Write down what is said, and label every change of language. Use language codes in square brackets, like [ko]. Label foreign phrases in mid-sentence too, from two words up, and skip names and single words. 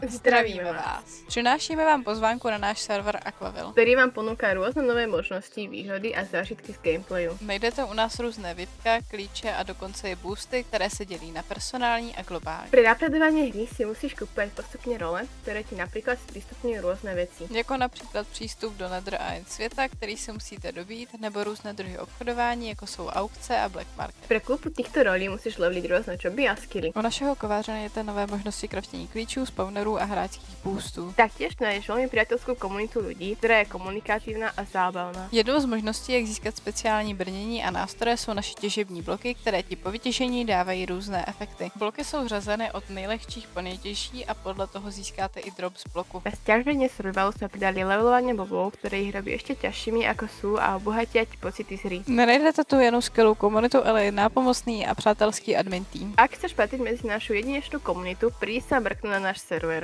[cs] Zdravíme vás. Přinášíme vám pozvánku na náš server Aquaville, [sk] který vám ponúka rôzne nové možnosti, výhody a zážitky z gameplayu. [cs] Najdete u nás různé VIPka, klíče a dokonce i boosty, které se dělí na personální a globální. [sk] Pri napredovaní hry si musíš kúpať postupne role, ktoré ti napríklad sprístupňujú rôzne veci. [cs] Jako například přístup do Nether a End světa, který si musíte dobít, nebo různé druhy obchodování, jako jsou aukce a [en] black market. [sk] Pre kúpu týchto rolí musíš leveliť rôzne joby a skilly. [cs] U našeho kováře najdete nové možnosti kraftění klíčů, spawnerů a hráčských boostů. [sk] Taktiež nájdeš veľmi priateľskú komunitu ľudí, ktorá je komunikatívna a zábavná. [cs] Jednou z možností, jak získat speciální brnění a nástroje, jsou naše těžební bloky, které ti po vytěžení dávají různé efekty. Bloky jsou řazeny od nejlehčích po nejtěžší a podle toho získáte i drop z bloku. [sk] Na sťaženie survivalu sme pridali levelovanie bobov, ktoré ich robí ešte ťažšími ako sú a obohatia ti pocity z hry. [cs] Nenajdete tu jenom skvělou komunitu, ale i nápomocný a přátelský admin tým. [sk] Ak chceš patriť medzi našu jedinečnú komunitu, príď sa mrknúť na náš server.